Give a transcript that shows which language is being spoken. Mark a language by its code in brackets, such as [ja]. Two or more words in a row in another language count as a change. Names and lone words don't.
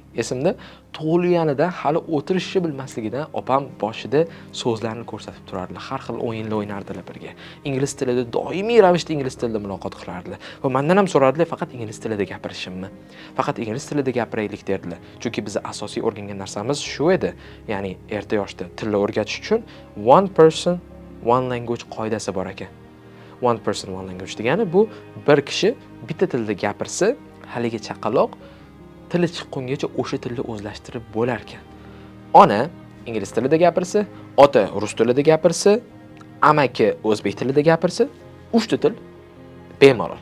[uz] Esimda tug'ilganida hali o'tirishni bilmasligidan opam boshida so'zlarni ko'rsatib turardilar. Har xil o'yinlar o'ynardilar birga. Ingliz tilida doimiy ravishda ingliz tilida muloqot qilardilar. Va mendan ham so'rardilar, faqat ingliz tilida gapirishimmi? Faqat ingliz tilida gapiraylik derdilar. Chunki biz asosiy o'rgangan narsamiz shu edi. Ya'ni erta yoshda tilni o'rgatish uchun [en] one person one language [uz] qoidasi bor ekan. [en] One person one language [uz] degani bu bir kishi bitta tilda gapirsa, haligi chaqaloq tili chiqqungacha o'sha tilni o'zlashtirib bo'lar ekan. Ona ingliz tilida gapirsa, ota rus tilida gapirsa, amaki o'zbek tilida gapirsa, 3 ta til bemalol.